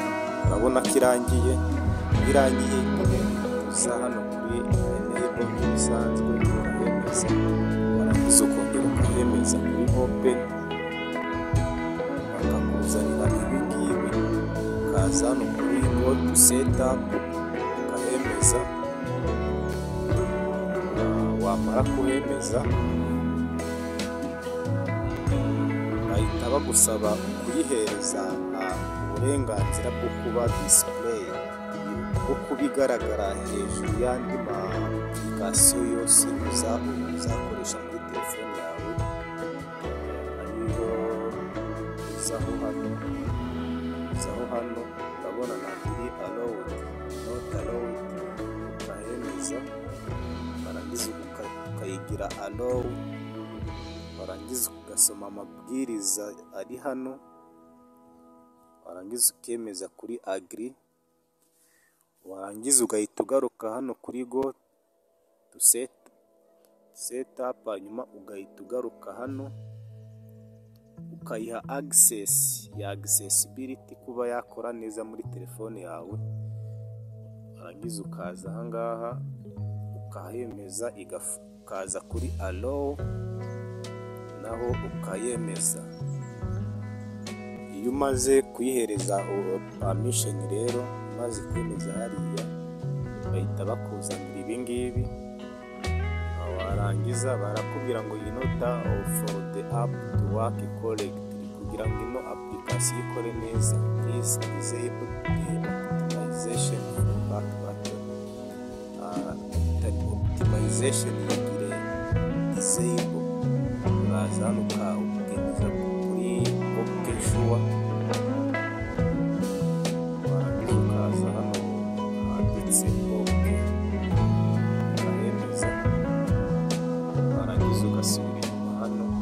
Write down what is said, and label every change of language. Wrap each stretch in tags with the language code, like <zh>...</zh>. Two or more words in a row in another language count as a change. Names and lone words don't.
<rw>Urabona ko irangiye uza hano kuri enable bisanzwe, ukahemeza, warangiza ukongera ukahemeza kuri open, bakakuzanira ibi ngibi. Ukaza hano kuri</rw> <en>go to setup,</en> <rw>ukahemeza. Wamara kuhemeza bahita bagusaba kuyihereza uburenganzira bwo kuba display, bwo kubigaragara hejuru y'andi ma application yose uzakoresha muri telefone yawe. Ariyo uzaho hano urabona ntabiri</rw> <en>allowed, not allowed,</en> <rw>ukahemeza, warangiza ukayigira allow, warangiza ugasoma amabwiriza ari hano, warangiza ukemeza kuri agree, warangiza ugahita ugaruka hano kuri</rw> <en>go to setup,</en> <rw>hanyuma ugahita ugaruka hano ukayiha access ya accessibility, kuba yakora neza muri telefone yawe. Warangiza ukaza ahangaha ukahemeza, ukaza kuri allow naho ukayemeza. Iyo umaze kuyihereza permission rero, umaze kwemeza hariya, bahita bakuzanira ibi ngibi. Warangiza barakubwira ngo</rw> <en>in order for the app to work correctly,</en> <rw>kugira ngo ino application ikore neza,</rw> <en>please disable the optimization for back button.</en> <rw>Optimization yigire disable, uraza hano ukemeza kuri</rw> <en>okay sure,</en> <rw>warangiza ukaza hano handitse okay, ukahemeza, warangiza ugasubira inyuma hano.</rw>